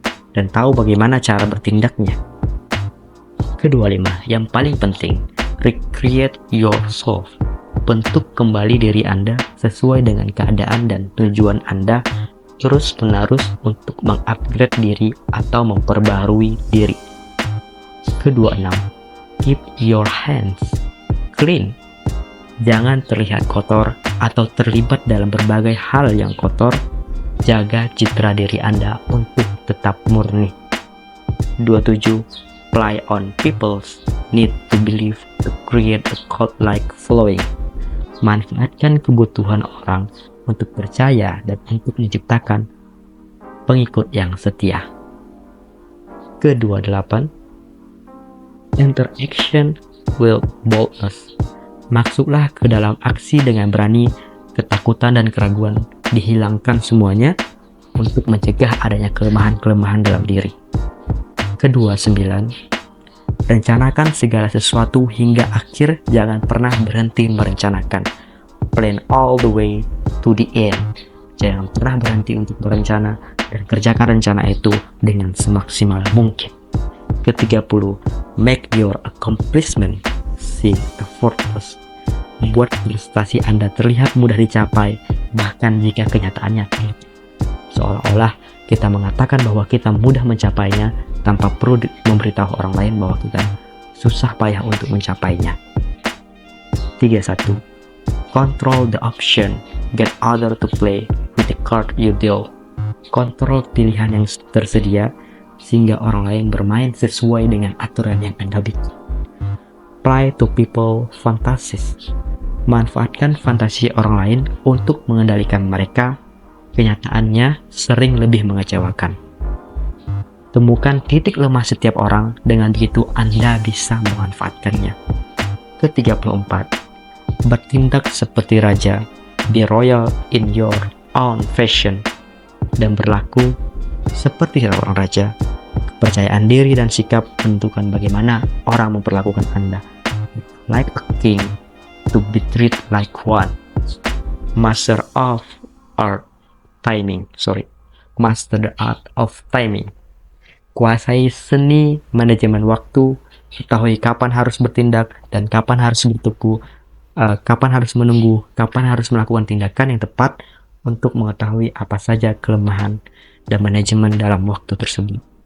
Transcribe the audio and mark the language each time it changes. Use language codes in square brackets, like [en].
[id] Dan tahu bagaimana cara bertindaknya. Ke-25, yang paling penting, [en] recreate yourself. [id] Bentuk kembali diri Anda sesuai dengan keadaan dan tujuan Anda terus-menerus untuk mengupgrade diri atau memperbaharui diri. [en] Ke-26, keep your hands clean. [id] Jangan terlihat kotor atau terlibat dalam berbagai hal yang kotor. Jaga citra diri Anda untuk tetap murni. 27. [en] Play on people's need to believe to create a cult-like following. [id] Manfaatkan kebutuhan orang untuk percaya dan untuk menciptakan pengikut yang setia. Ke-28. [en] Enter action with boldness. [id] Masuklah ke dalam aksi dengan berani. Ketakutan dan keraguan dihilangkan semuanya untuk mencegah adanya kelemahan-kelemahan dalam diri. Ke-29. Rencanakan segala sesuatu hingga akhir, jangan pernah berhenti merencanakan. [en] Plan all the way to the end. [id] Jangan pernah berhenti untuk berencana dan kerjakan rencana itu dengan semaksimal mungkin. Ke-30. [en] Make your accomplishment seem effortless. [id] Buat prestasi Anda terlihat mudah dicapai, bahkan jika kenyataannya tidak. Seolah-olah kita mengatakan bahwa kita mudah mencapainya tanpa perlu memberitahu orang lain bahwa kita susah payah untuk mencapainya. 31. [en] Control the option, get other to play with the card you deal. [id] Kontrol pilihan yang tersedia sehingga orang lain bermain sesuai dengan aturan yang Anda bikin. [en] Play to people fantasies. [id] Manfaatkan fantasi orang lain untuk mengendalikan mereka. Kenyataannya sering lebih mengecewakan. Temukan titik lemah setiap orang, dengan begitu Anda bisa memanfaatkannya. Ke-34. Bertindak seperti raja. [en] Be royal in your own fashion. [id] Dan berlaku seperti seorang raja. Kepercayaan diri dan sikap menentukan bagaimana orang memperlakukan Anda. [en] Like a king, to be treated like one. Master the art of timing. [id] Kuasai seni manajemen waktu, ketahui kapan harus bertindak dan kapan harus kapan harus menunggu, kapan harus melakukan tindakan yang tepat untuk mengetahui apa saja kelemahan dan manajemen dalam waktu tersebut.